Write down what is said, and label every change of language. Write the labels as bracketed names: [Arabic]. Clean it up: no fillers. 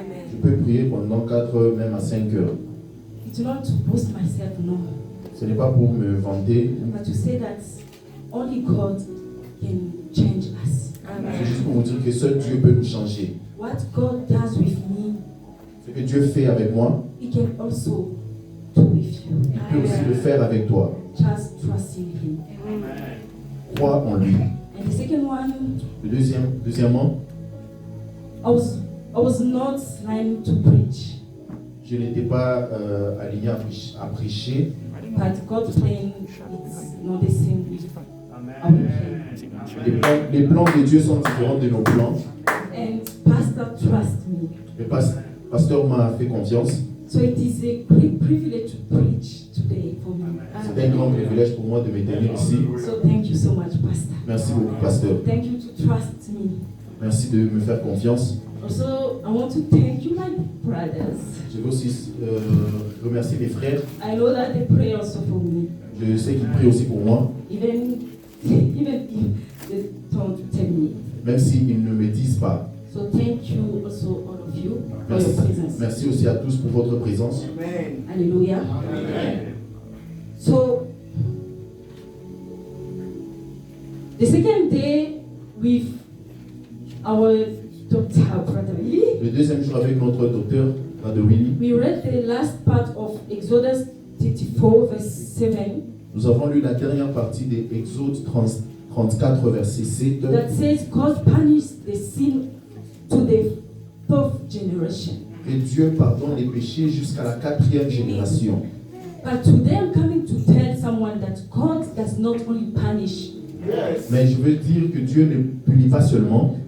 [French] Je peux prier pendant 4 heures, même à 5 heures. [English] It's not to boast myself, no. [French] Ce n'est pas pour me vanter, [English] But to say that only God can change us. [French] c'est juste pour vous dire que seul Dieu peut nous changer. [English] What God does with me, [French] Ce que Dieu fait avec moi, [English] He can also do with you. [French] il peut aussi le faire avec toi. [English] Just trust in Him. [French] Crois en lui. [English] And the second one, [French] Deuxièmement, [English] I was not trying to preach, [French] je n'étais pas aligné à prêcher, [English] but God's plan is not the same with our plan. [French] les plans de Dieu sont différents de nos plans. [English] And Pastor trust me. [French] Le pasteur m'a fait confiance. [English] So it is a great privilege to preach today for me. [French] C'est un grand privilège pour moi de me tenir ici. [English] So thank you so much, Pastor. [French] Merci beaucoup, pasteur. [English] Thank you to trust me. [French] Merci de me faire confiance. [English] Also, I want to thank you, my brothers. [French] Je veux aussi remercier mes frères. [English] I know that they pray also for me, [French] Je sais qu'ils prient aussi pour moi, [English] even if they don't tell me. [French] même s'ils ne me disent pas. [English] So thank you also all of you for [French] Merci, [English] your presence. [French] merci aussi à tous pour votre présence. Hallelujah. [English] So the second day with our doctor, Brother Willie, [French] Le deuxième jour avec notre docteur, Brother Willy, [English] we read the last part of Exodus 34, verse 7, [French] nous avons lu la dernière partie de Exode 34, verset 7, [English] that says God punished the sin to the 4th generation. [French] que Dieu pardonne les péchés jusqu'à la 4e génération. [English] But today I'm coming to tell someone that God does not only punish, [French] Mais je veux dire que Dieu ne punit pas seulement,